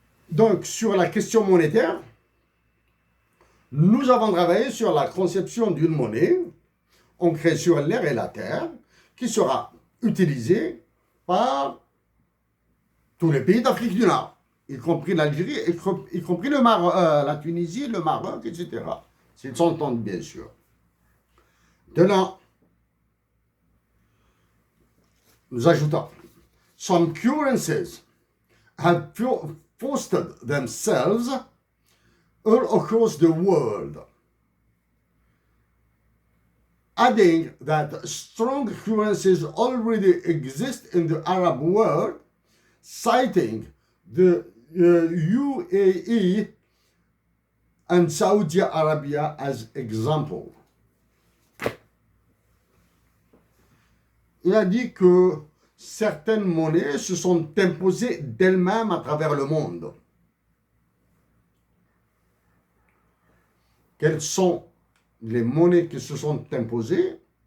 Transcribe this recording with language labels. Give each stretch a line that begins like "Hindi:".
French: Donc, sur la question monétaire, nous avons travaillé sur la conception d'une monnaie ancrée sur l'air et la terre qui sera utilisée par tous les pays d'Afrique du Nord, y compris l'Algérie, y compris la Tunisie, le Maroc, etc. S'ils s'entendent, bien sûr. De là, nous ajoutons,
English: some currencies have fostered themselves all across the world, adding that strong currencies already exist in the Arab world, citing the UAE and Saudi Arabia as example.
French: Il a dit que certaines monnaies se sont imposées d'elles-mêmes à travers le monde. Quelles sont les monnaies qui se sont imposées?